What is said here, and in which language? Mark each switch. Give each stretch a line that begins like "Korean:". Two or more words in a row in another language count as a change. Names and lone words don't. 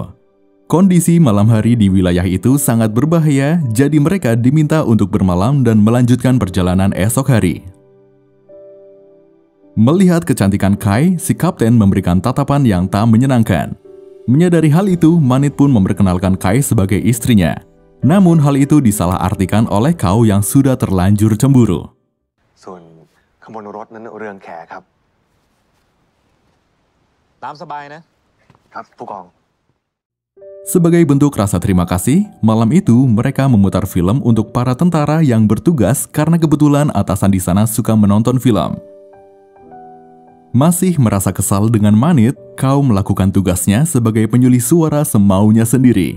Indonesian: Kondisi malam hari di wilayah itu sangat berbahaya, jadi mereka diminta untuk bermalam dan melanjutkan perjalanan esok hari. Melihat kecantikan Kai, si kapten memberikan tatapan yang tak menyenangkan. Menyadari hal itu, Manit pun memperkenalkan Kai sebagai istrinya. Namun hal itu disalahartikan oleh Kau yang sudah terlanjur cemburu.
Thai: ส่วนขบวนรถนั้นเรืองแขครับ ตามสบายนะ ครับผู้กอง
Indonesian: Sebagai bentuk rasa terima kasih, malam itu mereka memutar film untuk para tentara yang bertugas karena kebetulan atasan di sana suka menonton film. Masih merasa kesal dengan Manit, Kau melakukan tugasnya sebagai penyulis suara semaunya sendiri.